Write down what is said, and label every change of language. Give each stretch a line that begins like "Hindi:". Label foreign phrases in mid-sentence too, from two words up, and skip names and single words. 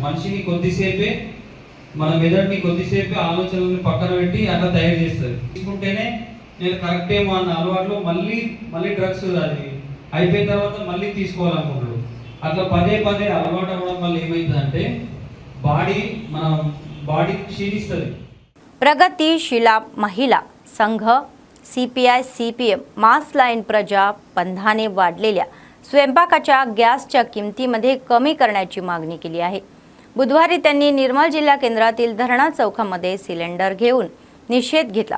Telugu: మనిషిని కొద్దిసేపే, మన మెదడుని కొద్దిసేపే ఆలోచనలను పక్కన పెట్టి అట్లా తయారు చేస్తుంది. తీసుకుంటేనే నేను కరెక్ట్ ఏమో అన్న అలవాట్లు మళ్ళీ డ్రగ్స్ అది అయిపోయిన తర్వాత మళ్ళీ తీసుకోవాలనుకుంటాడు. అట్లా పదే అలవాటు అవ్వడం వల్ల ఏమవుతుందంటే మన బాడీ క్షీణిస్తుంది.
Marathi: प्रगतिशील महिला संघ, CPI CPM, मास लाईन प्रजा बंधाने वाढलेल्या स्वयंपाकाच्या गॅसच्या किमतीमध्ये कमी करण्याची मागणी केली आहे. बुधवारी त्यांनी निर्मल जिल्हा केंद्रातील धरणा चौकामध्ये सिलेंडर घेऊन निषेध घेतला.